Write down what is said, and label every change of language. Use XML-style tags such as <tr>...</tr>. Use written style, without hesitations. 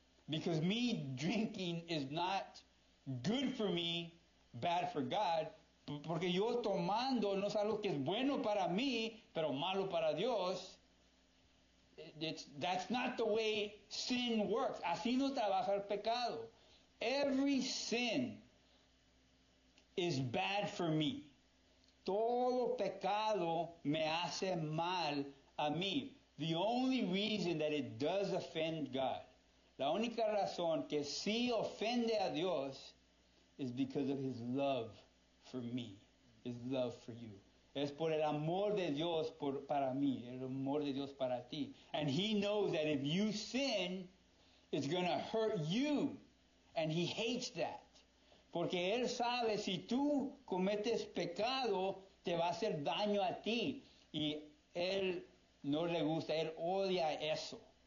<en>Because me drinking is not good for me, bad for God.</en> <es>Porque yo tomando no es algo que es bueno para mí, pero malo para Dios.</es> <en>That's not the way sin works.</en> <es>Así no trabaja el pecado.</es> <en>Every sin is bad for me.</en> <es>Todo pecado me hace mal a mí.</es> <en>The only reason that it does offend God,</en> <es>la única razón que sí ofende a Dios</es> <en>is because of His love for me, His love for you.</en> <es>Es por el amor de Dios para mí, el amor de Dios para ti.</es> <en>And He knows that if you sin, it's going to hurt you. And He hates that.</en> <es>Porque Él sabe si tú cometes pecado, te va a hacer daño a ti. Y Él no le gusta, Él odia eso.</es>